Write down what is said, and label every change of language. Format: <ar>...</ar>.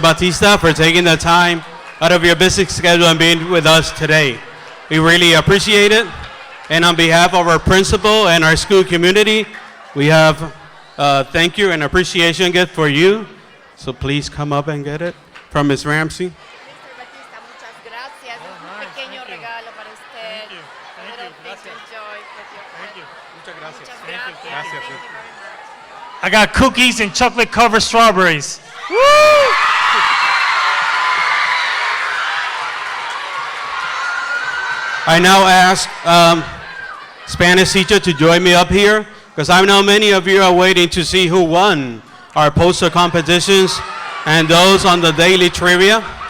<en>Batista, for taking the time out of your busy schedule and being with us today. We really appreciate it. And on behalf of our principal and our school community, we have thank you and appreciation gift for you. So please come up and get it from Ms. Ramsey. Mr.</en> <es>Batista, muchas gracias. Es un pequeño regalo para usted.</es> <en>A little thing to enjoy with your friend.</en> <es>Muchas gracias. Muchas gracias.</es> <en>Thank you very much. I got cookies and chocolate-covered strawberries. Woo! I now ask Spanish teacher to join me up here, because I know many of you are waiting to see who won our poster competitions and those on the daily trivia.</en>